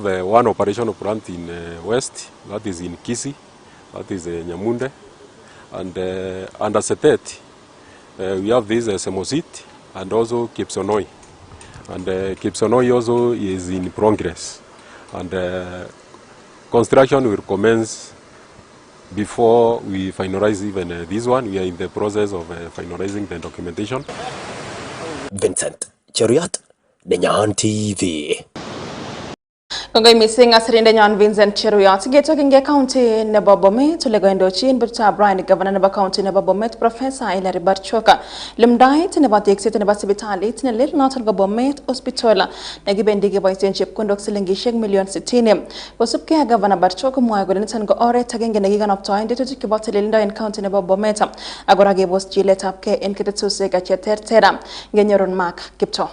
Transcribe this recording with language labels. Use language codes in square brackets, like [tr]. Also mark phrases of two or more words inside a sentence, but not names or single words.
[en] one operational plant in West, that is in Kisi, that is Nyamunde, and under Setet, we have this Semosit and also Kipsonoi, and Kipsonoi also is in progress, and construction will commence before we finalize even this one. We are in the process of finalizing the documentation. Vincent Cheruyot, Nenyon TV. [kln] Kongoi missing asirinde nyon Vincent Cheruyot getokinge county nebo Bomet olegoindochin Bishop Brian Governor nebo county nebo Bomet Professor Hilary Barchoka limdait nebo tekset nebo sipitalit nelel noton ko Bomet Hospital nekibendi keboisien chepkondok silingisiek million 60 kosubkei ak Governor Barchoka mwae kole niton ko oret agenge nekikanoptoen tetutik chebo tililindo en county nebo Bomet ak kora kebos chiletabgei en ketetusiek cheterter ngenyorun Mark Kipto.